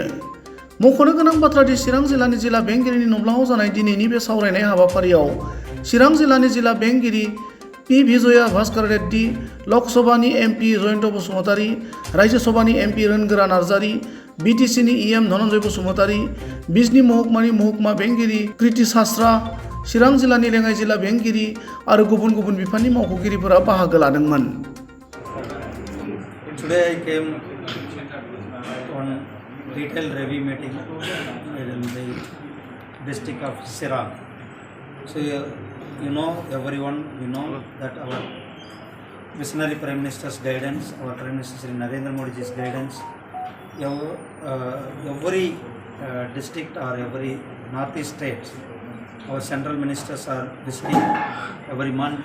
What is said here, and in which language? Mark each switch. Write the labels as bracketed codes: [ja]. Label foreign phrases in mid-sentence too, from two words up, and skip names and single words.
[brx] मख'नो गोनां बाथ्रा दि चिरां जिल्लानि जिल्ला बेंगिरिनि नब्लाङाव जानाय दिनैनि बे सावरायनाय हाबाफारियाव चिरां जिल्लानि जिल्ला बेंगिरि पि विजया भास्कर रेड्डी, लकसभानि एमपि जयन्त बसुमतारी, राज्यसभानि एमपि रोनगोरा नार्जारी, बिटिसिनि इएम धनन्जय बसुमतारी, बिजनी महकुमानि महकुमा बेंगिरि कृति शास्त्रा, चिरां जिल्लानि लेङाइ जिल्ला बेंगिरि आरो गुबुन गुबुन बिफाननि मावख'गिरिफोरा बाहागो लादोंमोन। [en] Today I came on detailed review meeting in the district of Sirang. So you know, everyone, we know that our visionary Prime Minister's guidance, our Prime Minister Shri Narendra Modi's guidance, every district or every northeast state, our central ministers are visiting every month.